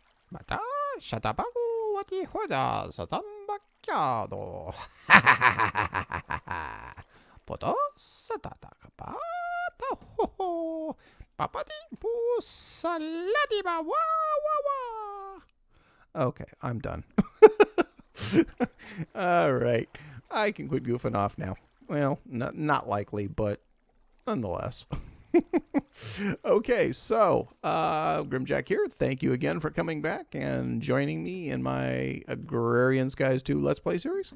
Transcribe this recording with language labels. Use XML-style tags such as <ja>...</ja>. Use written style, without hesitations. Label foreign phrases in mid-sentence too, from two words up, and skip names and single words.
<en>Bata, shatabaku, wati hoda, satambacchiado. Poto, satatakapata, ho ho. Papati, pusaladiba, wa wa wa. Okay, I'm done. All right. I can quit goofing off now. Well, not likely, but nonetheless. Okay, so Grimjahk here. Thank you again for coming back and joining me in my Agrarian Skies 2 Let's Play series.</en>